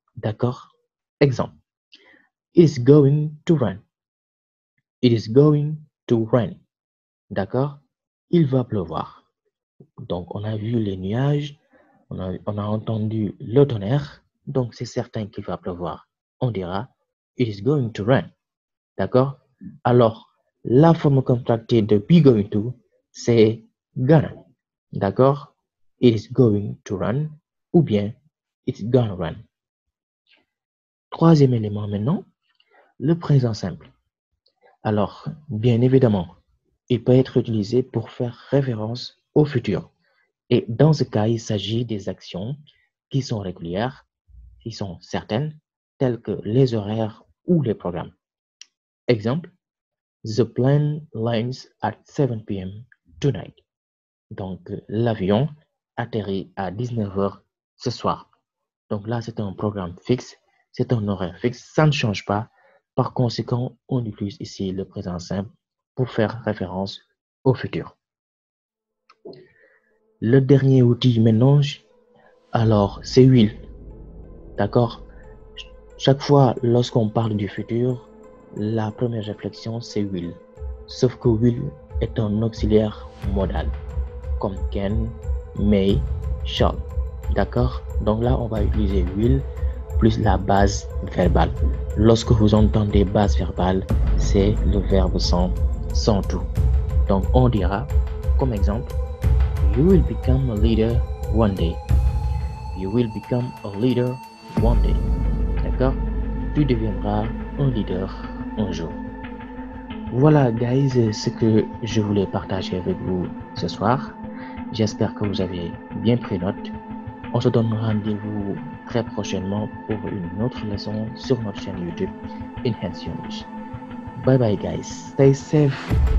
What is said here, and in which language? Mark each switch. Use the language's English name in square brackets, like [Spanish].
[French] D'accord? Exemple. [English] It is going to rain. It is going to rain. D'accord? [French] Il va pleuvoir. Donc, on a vu les nuages, on a entendu le tonnerre, donc c'est certain qu'il va pleuvoir. On dira [English] It is going to rain. [French] D'accord? Alors, la forme contractée de be going to, c'est gonna. D'accord? [English] It is going to run [French] ou bien [English] it's gonna run. [French] Troisième élément maintenant, le présent simple. Alors, bien évidemment, il peut être utilisé pour faire référence au futur. Et dans ce cas, il s'agit des actions qui sont régulières, qui sont certaines, telles que les horaires ou les programmes. [English] Exemple, The plane lands at 7 p.m. tonight. [French] Donc, l'avion atterrit à 19 h ce soir. Donc là, c'est un programme fixe, c'est un horaire fixe, ça ne change pas. Par conséquent, on utilise ici le présent simple pour faire référence au futur. Le dernier outil maintenant, alors, c'est will. D'accord? Chaque fois, lorsqu'on parle du futur, la première réflexion, c'est will. Sauf que will est un auxiliaire modal, comme can, may, shall. D'accord? Donc là, on va utiliser will plus la base verbale. Lorsque vous entendez base verbale, c'est le verbe sans tout. Donc, on dira, comme exemple, [English] You will become a leader one day. You will become a leader one day. [French] D'accord? Tu deviendras un leader un jour. Voilà, guys, ce que je voulais partager avec vous ce soir. J'espère que vous avez bien pris note. On se donne rendez-vous très prochainement pour une autre leçon sur notre chaîne YouTube Enhance English. [English] Bye bye, guys. Stay safe.